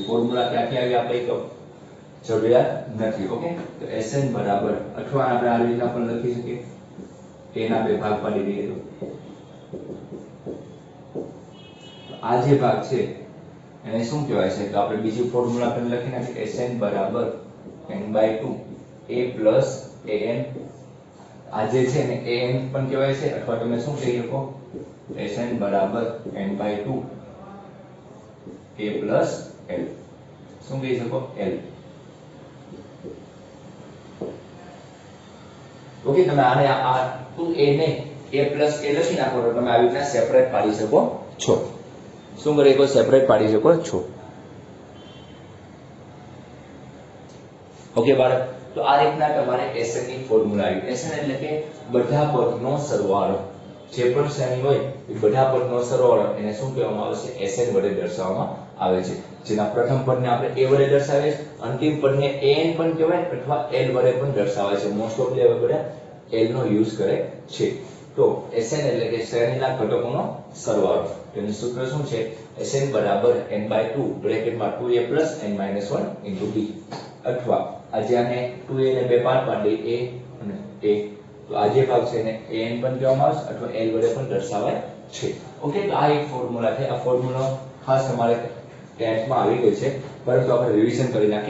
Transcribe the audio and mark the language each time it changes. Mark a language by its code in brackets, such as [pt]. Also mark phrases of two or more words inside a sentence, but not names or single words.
[gu] ફોર્મ્યુલા ક્યાંથી આવી આપણે એક જરૂરિયાત નથી. ઓકે, તો Sn બરાબર, અથવા આપણે આ રીતના પણ લખી શકીએ, a ના બે ભાગ પાડી દઈએ તો આ જે ભાગ છે એને શું કહેવાય છે? તો આપણે બીજી ફોર્મ્યુલા પણ લખી નાખીએ, Sn બરાબર n/2 a plus an. આ જે છે ને an પણ કહેવાય છે, અથવા તમે શું કહી શકો? Sn બરાબર n/2 a plus l. શું કહી શકો? l. ઓકે, તમે આને આ 2a ને a plus a લખી નાખો તો તમે આવી રીતના સેપરેટ પાડી શકો છો. શું કરી શકો? સેપરેટ પાડી શકો છો. ઓકે બાળક, તો આ રીતના તમારે Sn ની ફોર્મ્યુલા આવી. Sn એટલે કે બધા પદનો સરવાળો. જે પણ શ્રેણી હોય એ બધા પદનો સરવાળો એને શું કહેવામાં આવે છે? Sn વડે દર્શાવવામાં આવે છે. જેના પ્રથમ પદને આપણે a વડે દર્શાવીએ, અંતિમ પદને an પણ કહેવાય અથવા l વડે પણ દર્શાવાય છે. [en] most of [gu] બધા l નો યુઝ કરે છે. તો Sn એટલે કે શ્રેણીના ઘટકોનો સરવાળો. તેનું સૂત્ર શું છે? Sn બરાબર n/2 બ્રેકેટમાં 2a plus n minus 1 into b. અથવા આજે આને 2a ને બે પાર્ટ પાડી a અને a, તો આ જે ભાગ છે એને an પણ કહેવામાં આવે છે અથવા l વડે પણ દર્શાવાય છે. ઓકે, તો આ એક ફોર્મ્યુલા છે. આ ફોર્મ્યુલા ખાસ તમારે 10th માં આવી ગઈ છે, પરંતુ આપણે રિવિઝન કરી નાખીએ.